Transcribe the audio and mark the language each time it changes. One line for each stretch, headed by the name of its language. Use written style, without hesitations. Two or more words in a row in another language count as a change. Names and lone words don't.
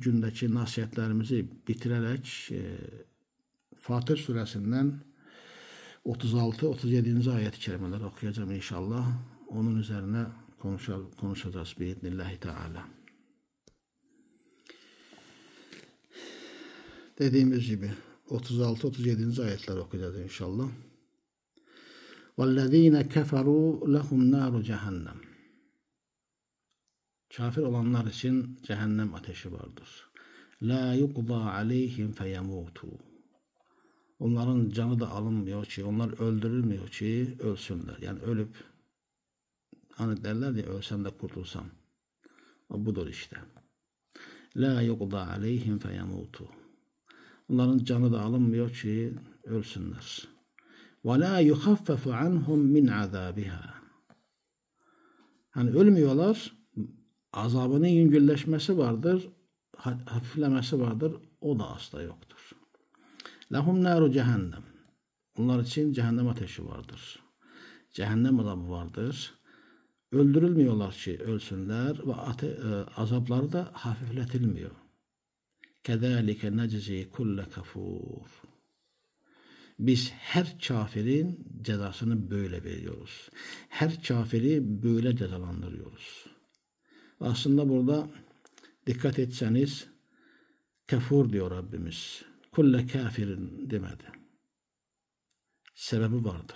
Turkish: gündeki nasihatlerimizi bitirerek Fatır suresinden 36-37. ayet-i kerimeleri okuyacağım inşallah. Onun üzerine konuşacağız
Arabic: بإذن الله تعالى.
Turkish: Dediğimiz gibi 36-37. ayetleri okuyacağız inşallah.
Arabic: وَالَّذ۪ينَ كَفَرُوا لَهُمْ نَارُ جَهَنَّمْ
Turkish: Kafir olanlar için cehennem ateşi vardır.
Arabic: لَا يُقْضَى عَلَيْهِمْ فَيَمُوتُوا
Turkish: Onların canı da alınmıyor ki, onlar öldürülmüyor ki ölsünler. Yani ölüp, hani derler ya ölsem de kurtulsam. O budur işte.
Arabic: لَا يُقْضَى عَلَيْهِمْ فَيَمُوتُوا
Turkish: Onların canı da alınmıyor ki ölsünler.
Arabic: وَلَا يُخَفَّفُ عَنْهُمْ مِنْ عَذَابِهَا
Turkish: Hani ölmüyorlar, azabının yüngülleşmesi vardır, hafiflemesi vardır, o da asla yoktur.
Arabic: لَهُمْ نَارُ cehennem Onlar için cehennem ateşi vardır.
Turkish: Cehennem azabı vardır. Öldürülmüyorlar ki ölsünler ve azapları da hafifletilmiyor.
Arabic: كَذَٰلِكَ نَجْزِي كُلَّ كَفُورٍ
Turkish: Biz her kafirin cezasını böyle veriyoruz. Her kafiri böyle cezalandırıyoruz. Aslında burada dikkat etseniz Kafur diyor Rabbimiz.
Arabic: كل كافر
Turkish: demedi. Sebebi vardır.